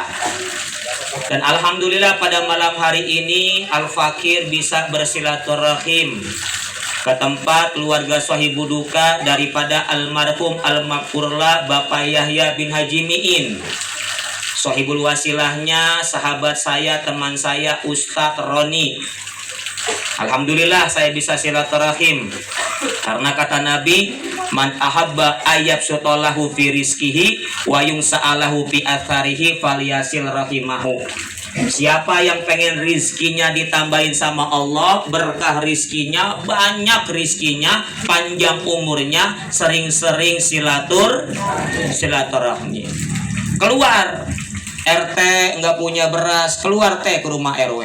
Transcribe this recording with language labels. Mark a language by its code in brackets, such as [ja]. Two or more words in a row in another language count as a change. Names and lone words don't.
[id] Dan alhamdulillah pada malam hari ini Al-Fakir bisa bersilaturahim ke tempat keluarga sahibu duka daripada almarhum al-maghfurlah Bapak Yahya bin Haji Mi'in. Sahibul wasilahnya, sahabat saya, teman saya, Ustadz Roni. Alhamdulillah saya bisa silaturahim. Karena kata Nabi, [ar] من أحب أن يبسط له في رزقه وينسأ له في أثره فليصل رحمه. [id] Siapa yang pengen rizkinya ditambahin sama Allah, berkah rizkinya, banyak rizkinya, panjang umurnya, sering-sering silaturahmi. Keluar RT nggak punya beras, keluar teh ke rumah RW.